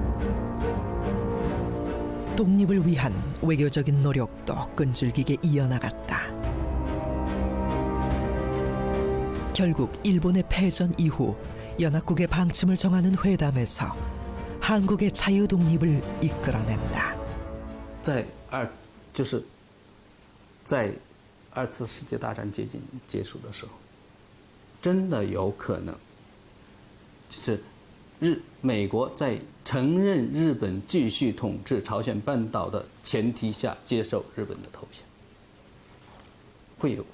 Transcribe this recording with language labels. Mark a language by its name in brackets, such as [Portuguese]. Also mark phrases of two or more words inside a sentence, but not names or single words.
[Korean] 독립을 위한 외교적인 노력도 끈질기게 이어나갔다. 결국 일본의 패전 이후 연합국의 방침을 정하는 회담에서 한국의 자유 독립을 이끌어낸다. [Chinese] 在二次世界大战接近结束的时候，真的有可能。就是美国在承认日本继续统治朝鲜半岛的前提下接受日本的投降，会有。